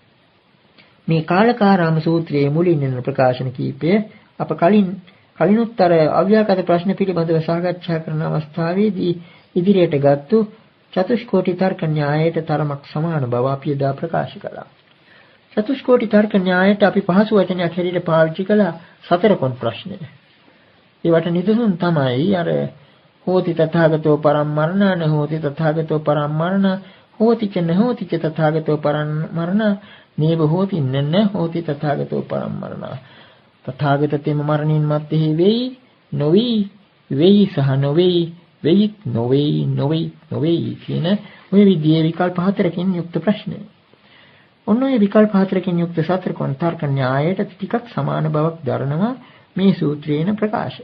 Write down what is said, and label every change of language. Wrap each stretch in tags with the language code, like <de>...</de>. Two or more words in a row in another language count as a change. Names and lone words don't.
<si>මේ කාලකාරාම සූත්‍රයේ මුලින් එන ප්‍රකාශන කීපය අප කලිනුත්තර අව්‍යාකෘත ප්‍රශ්න පිළිබඳව සාකච්ඡා කරන අවස්ථාවේදී ඉදිරියට ගත්තු චතුෂ්කෝටි තර්ක න්‍යායයට තරමක් සමාන බව අපි එදා ප්‍රකාශ කළා. චතුෂ්කෝටි තර්ක න්‍යායයට අපි පහසු වචනයක් හැටියට පාවිච්චි කළ සතර කොන් ප්‍රශ්නය. ඒවට නිදසුන් තමයි අර</si> <pi>හෝති තථාගතෝ පරම්මරණ නහෝති තථාගතෝ පරම්මරණ හෝති ච නහෝති ච තථාගතෝ පරම්මරණ නේව හෝති නන්න හෝති තථාගතෝ පරම්මරණ.</pi> <si>තථාගත තෙම මරණින් මත්තේ වෙයි නොවි වෙයි සහ නොවි වෙයි නොවි කියන ඔය විදිහේ විකල්ප හතරකින් යුක්ත ප්‍රශ්නය. ඔන්න ඔය විකල්ප හතරකින් යුක්ත සතර කොන් තර්ක න්‍යායයට ටිකක් සමාන බවක් දරනවා මේ සූත්‍රයේන ප්‍රකාශය.</si>